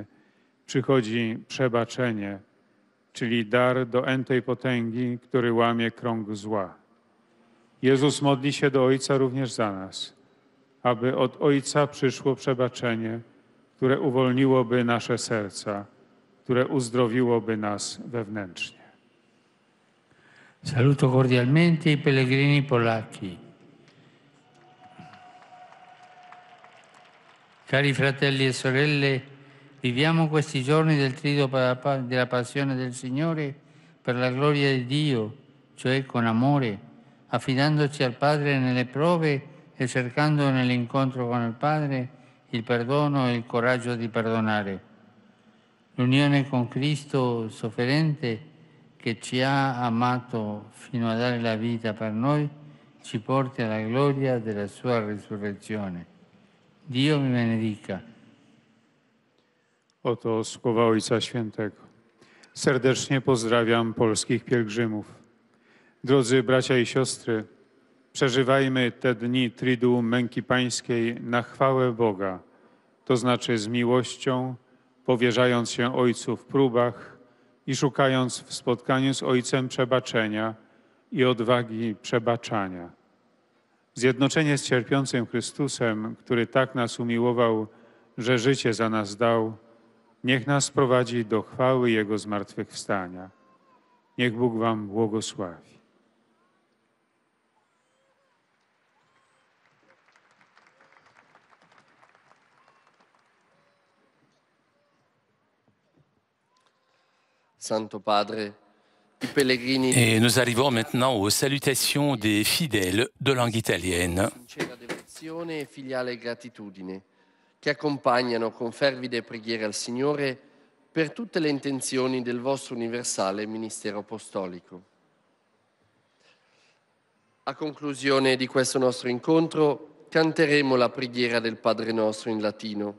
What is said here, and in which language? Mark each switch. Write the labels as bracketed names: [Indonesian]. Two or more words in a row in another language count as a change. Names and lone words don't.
[Polish] Przychodzi przebaczenie, czyli dar doętej potęgi, który łamie krąg zła. Jezus modli się do Ojca również za nas, aby od Ojca przyszło przebaczenie, które uwolniłoby nasze serca, które uzdrowiłoby nas wewnętrznie. [Italian] Saluto cordialmente i pellegrini polacchi. Cari fratelli e sorelle, viviamo questi giorni del trido della passione del Signore per la gloria di Dio, cioè con amore, affidandoci al Padre nelle prove e cercando nell'incontro con il Padre il perdono e il coraggio di perdonare. L'unione con Cristo sofferente che ci ha amato fino a dare la vita per noi ci porti alla gloria della sua risurrezione. Dio mi benedica. [Polish] Oto słowa Ojca Świętego. Serdecznie pozdrawiam polskich pielgrzymów. Drodzy bracia i siostry, przeżywajmy te dni Triduum Męki Pańskiej na chwałę Boga, to znaczy z miłością, powierzając się Ojcu w próbach i szukając w spotkaniu z Ojcem przebaczenia i odwagi przebaczania. Zjednoczenie z cierpiącym Chrystusem, który tak nas umiłował, że życie za nas dał, niech nas prowadzi do chwały Jego zmartwychwstania. Niech Bóg wam błogosławi. [Italian] Santo Padre, i pellegrini. [French] Et nous arrivons maintenant aux salutations des fidèles de langue italienne. [Italian] Sincera devozione e filiale gratitudine che accompagnano con fervide preghiere al Signore per tutte le intenzioni del vostro universale ministero apostolico. A conclusione di questo nostro incontro canteremo la preghiera del Padre nostro in latino.